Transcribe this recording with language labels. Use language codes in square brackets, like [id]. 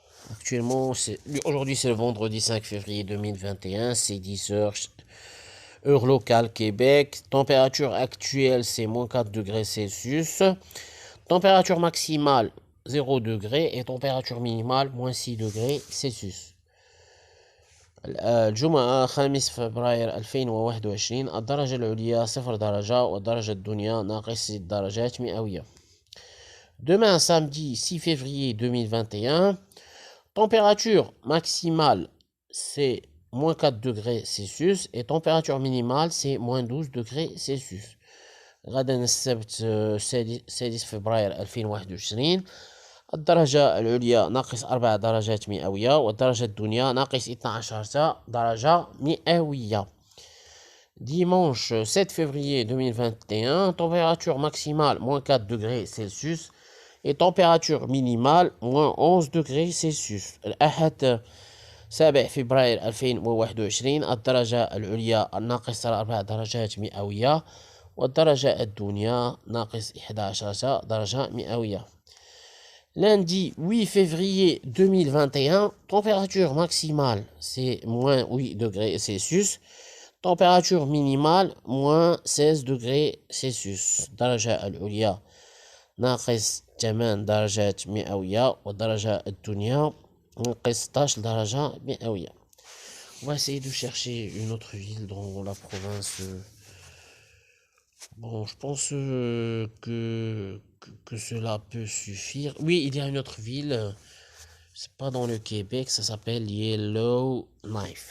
[fr] Actuellement, aujourd'hui c'est le vendredi 5 février 2021, c'est 10 heures, heure locale Québec. Température actuelle c'est moins 4 degrés Celsius. Température maximale 0 degré et température minimale moins 6 degrés Celsius. [ar] الجمعة 5 فبراير 2021 الدرجة العليا 0 درجة والدرجة الدنيا ناقص 6 درجات مئوية. [fr] Demain samedi 6 février 2021, température maximale c'est moins 4 degrés Celsius et température minimale c'est moins 12 degrés Celsius. [ar] غدا السبت 6 فبراير 2021 الدرجة العليا ناقص 4 درجات مئوية والدرجة الدنيا ناقص 12 درجة مئوية. [fr] Dimanche 7 février 2021, température maximale moins 4 degrés Celsius et température minimale moins 11 degrés Celsius. [ar] الأحد 7 فبراير 2021 الدرجة العليا ناقص 4 درجات مئوية والدرجة الدنيا ناقص 11 درجة مئوية. [fr] Lundi 8 février 2021, température maximale c'est moins 8 degrés Celsius, température minimale moins 16 degrés Celsius. [ar] درجة العليا ناقص 8 درجات مئوية والدرجة الدنيا ناقص 16 درجة مئوية. [fr] On va essayer de chercher une autre ville dans la province. Bon, je pense que cela peut suffire. Oui, il y a une autre ville. C'est pas dans le Québec, ça s'appelle Yellowknife.